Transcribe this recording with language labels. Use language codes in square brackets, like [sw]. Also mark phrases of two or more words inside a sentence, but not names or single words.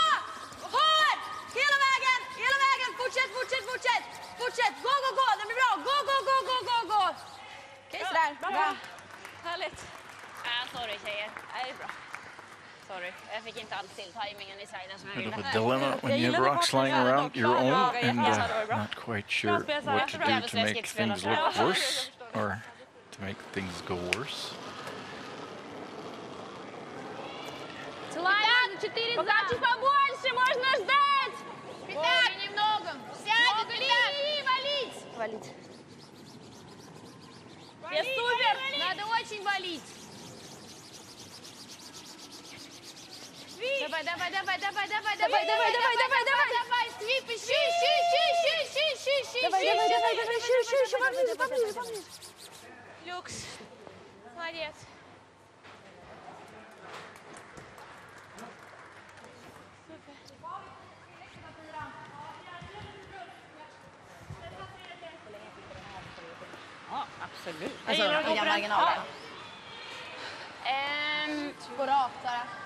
[sv] Håll! Hela vägen! Hela vägen! Fortsätt, fortsätt, fortsätt! Fortsätt! Gå, gå, gå! Det blir bra! Gå, gå, gå, gå, gå, gå! Okej, sådär. Bra. Härligt. Sorry tjejer. Nej, det är bra. Sorry. Jag fick inte alls till tajmingen i sliden som jag [en] Bit of [sv] ville. [en] a dilemma when you have rocks lying around your own and not quite sure what to do to make things look worse or to make things go worse. [ru] Слайд, 4 задачи побольше, можно ждать! Пятак! Немного! Сядь, Вали, валить! Валить. Я супер! Надо очень валить! Давай, давай, давай, давай, давай, давай, Давай, давай, давай, давай, давай! Давай, свип, ищи! Давай, давай, давай, давай, еще, поближе. Люкс. Молодец. [sv] Ja, absolut. Alltså, inga marginaler. Gå rakt, Sara.